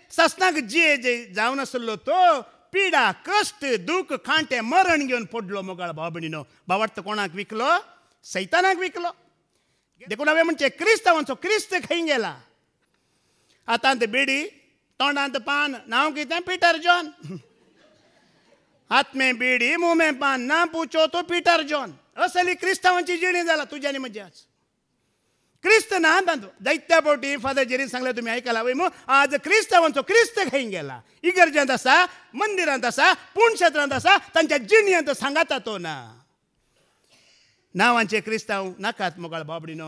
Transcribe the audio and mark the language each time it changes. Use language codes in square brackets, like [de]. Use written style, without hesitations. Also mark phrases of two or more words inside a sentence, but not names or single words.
[kok] सासणाक जे जावन आसलो तो पिडा कष्ट दुःख खांटे मरण घेऊन पडलो मोगाळ भाव भयणीनो. भावार्थ कोणाक विकलो? सैतानाक विकलो. देखून हांवें म्हणचे क्रिस्तांवांचो क्रिस्त खंय गेला? हातांत बेडी तोंडांत पान, नांव कितें? पीटर जॉन. [hi] हात में बेडी मुंह में पान, ना पूछो तो पीटर जॉन. [kok] असली क्रिस्तांवांची जिणी जाला तुझ्या आनी म्हज्याच. क्रिस्त ना तांचो दैत्या पोटी फादर जेरीन सांगले तुमी आयकला वय मू. आज क्रिस्तांवांचो क्रिस्त खंय गेला? इगर्जांत आसा, मंदिरांत आसा, पुणक्षेत्रांत आसा, तांच्या जिणयांत सांगाता तो ना. नांवांचे क्रिस्तांव नाकात मोगाळ बाबडीनो.